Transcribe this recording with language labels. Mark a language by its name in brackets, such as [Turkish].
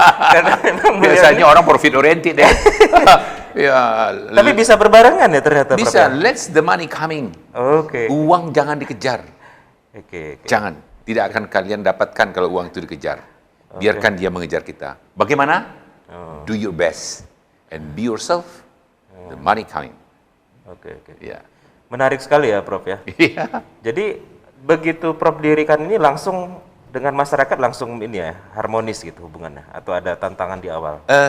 [Indonesian] Karena memang biasanya orang profit oriented ya. Ya. Tapi bisa berbarengan ya ternyata. Bisa. [English] Let's the money coming. [Indonesian] Uang jangan dikejar. Jangan. Tidak akan kalian dapatkan kalau uang itu dikejar. Biarkan dia mengejar kita. Bagaimana? [English] Do your best and be yourself. The money coming. Ya. [Indonesian] Menarik sekali ya, Prof ya. Iya. Jadi begitu Prof dirikan ini langsung dengan masyarakat langsung ini ya, harmonis gitu hubungannya, atau ada tantangan di awal?